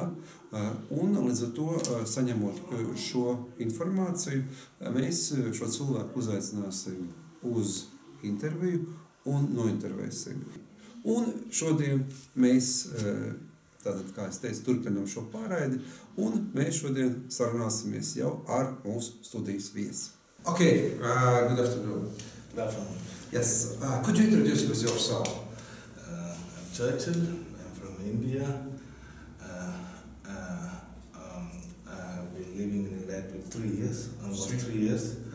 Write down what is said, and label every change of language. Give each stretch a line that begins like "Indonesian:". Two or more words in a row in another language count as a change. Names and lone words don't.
Latvian: Un līdz ar to, saņemot šo informāciju, mēs šo cilvēku uzaicināsim uz interviju un nointervēsim. Un šodien mēs, tātad, kā es teicu, turpinām šo pārraidi, un mēs šodien sarunāsimies jau ar mūsu studijas viesi.
English: Okay, good afternoon. Good afternoon. Yes, could you introduce yourself? I'm Churthil, I'm from India. I've been living in Latvia 3 years, almost 3 years.